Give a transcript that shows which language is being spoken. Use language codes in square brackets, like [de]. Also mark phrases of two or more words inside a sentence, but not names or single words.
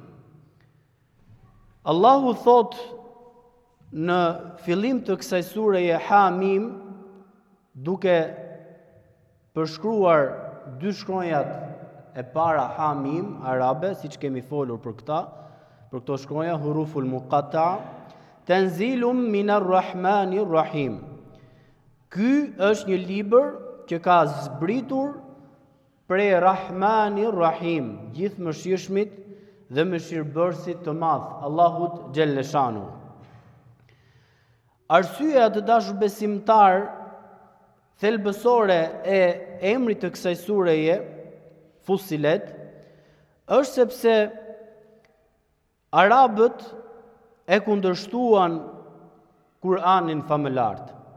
[sq] Allahu thot në fillim të kësaj sureje Hamim, duke përshkruar dy shkronjat e para Hamim arabe, siç kemi folur për këto shkronja, [ar] الحروف المقطعة, تنزيل من الرحمن الرحيم. [sq] Ky është një libër që ka zbritur prej [ar] الرحمن الرحيم, [sq] gjithë mëshirshmit dhe mëshirbërësit të madh, Allahut Gjellëshanu. Arsyeja, të dashur besimtar, thelbësore e emrit të kësaj sureje, Fussilet, është sepse arabët e kundërshtuan Kur'anin famëlart.